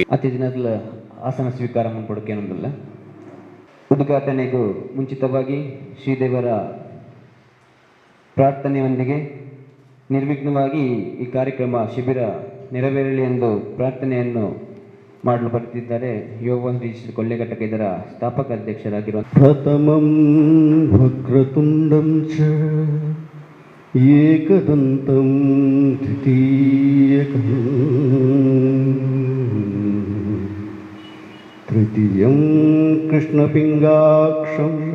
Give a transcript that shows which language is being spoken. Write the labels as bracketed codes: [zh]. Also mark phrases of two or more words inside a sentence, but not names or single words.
[kn] ದಿನದ ಆಸನ ಸ್ವೀಕಾರ ಮಾಡಿಕೊಡೋಕೆ ಏನೊಂದಿಲ್ಲ. ಉದ್ಘಾಟನೆಗೂ ಮುಂಚಿತವಾಗಿ ಶ್ರೀದೇವರ ಪ್ರಾರ್ಥನೆಯೊಂದಿಗೆ ನಿರ್ವಿಘ್ನವಾಗಿ ಈ ಕಾರ್ಯಕ್ರಮ ಶಿಬಿರ ನೆರವೇರಲಿ ಎಂದು ಪ್ರಾರ್ಥನೆಯನ್ನು ಮಾಡಲು ಬರುತ್ತಿದ್ದಾರೆ ಯುವವಾಹಿನಿ ರಿಜಿಸ್ಟರ್ಡ್ ಕೊಲ್ಯ ಘಟಕ ಇದರ ಸ್ಥಾಪಕ ಅಧ್ಯಕ್ಷರಾಗಿರುವ [sa] ಪ್ರಥಮಂ ವಕ್ರತುಂಡಂ ಚ ಏಕದಂತಂ ದ್ವಿತೀಯಕಂ ತೃತೀಯಂ ಕೃಷ್ಣಪಿಂಗಾಕ್ಷಂ